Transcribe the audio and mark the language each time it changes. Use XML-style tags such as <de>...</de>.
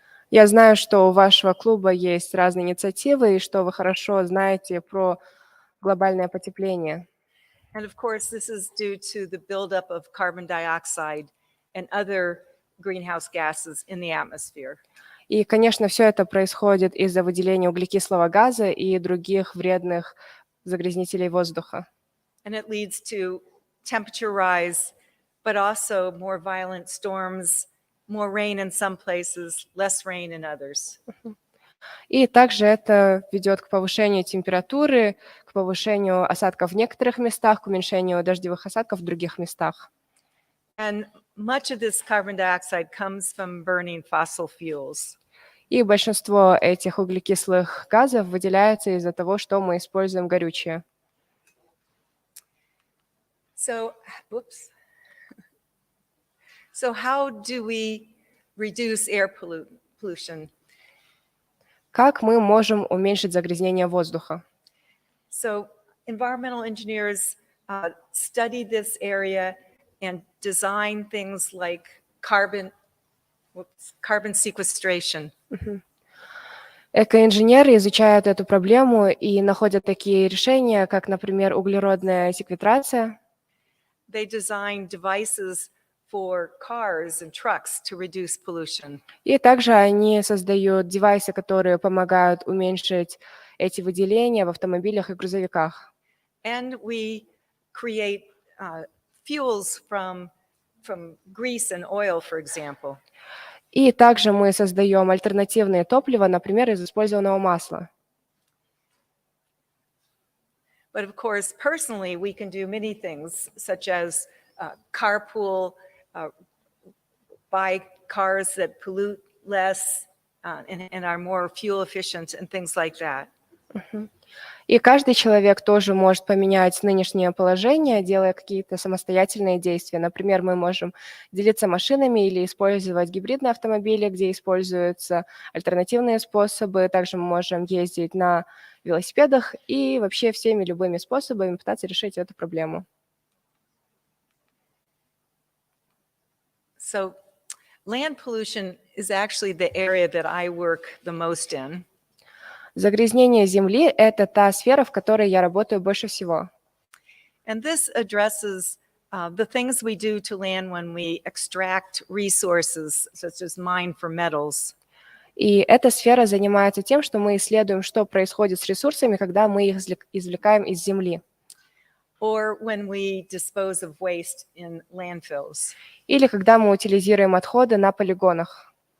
<ru>Я знаю, что у вашего клуба есть разные инициативы и что вы хорошо знаете про глобальное потепление.</ru> <en>And of course, this is due to the buildup of carbon dioxide and other greenhouse gases in the atmosphere.</en> <ru>И, конечно, все это происходит из-за выделения углекислого газа и других вредных загрязнителей воздуха.</ru> <en>And it leads to temperature rise, but also more violent storms, more rain in some places, less rain in others.</en> <ru>И также это ведет к повышению температуры, к повышению осадков в некоторых местах, к уменьшению дождевых осадков в других местах.</ru> <en>And much of this carbon dioxide comes from burning fossil fuels.</en> <ru>И большинство этих углекислых газов выделяется из-за того, что мы используем горючее.</ru> <en>So how do we reduce air pollution?</en> <ru>Как мы можем уменьшить загрязнение воздуха?</ru> <en>So environmental engineers study this area and design things like carbon sequestration.</en> <ru>Экоинженеры изучают эту проблему и находят такие решения, как, например, углеродная секвестрация.</ru> <en>They design devices for cars and trucks to reduce pollution.</en> <ru>И также они создают девайсы, которые помогают уменьшить эти выделения в автомобилях и грузовиках.</ru> <en>And we create fuels from grease and oil, for example.</en> <ru>И также мы создаем альтернативные топлива, например, из использованного масла.</ru> <en>But of course, personally, we can do many things, such as carpool, buy cars that pollute less and are more fuel efficient, and things like that.</en> <ru>И каждый человек тоже может поменять нынешнее положение, делая какие-то самостоятельные действия. Например, мы можем делиться машинами или использовать гибридные автомобили, где используются альтернативные способы. Также мы можем ездить на велосипедах и вообще всеми любыми способами пытаться решить эту проблему.</ru> <en>So land pollution is actually the area that I work the most in.</en> <ru>Загрязнение Земли – это та сфера, в которой я работаю больше всего.</ru> <en>And this addresses the things we do to land when we extract resources, such as mine for metals.</en> <ru>И эта сфера занимается тем, что мы исследуем, что происходит с ресурсами, когда мы их извлекаем из земли.</ru> <en>Or when we dispose of waste in landfills.</en> <ru>Или когда мы утилизируем отходы на полигонах.</ru>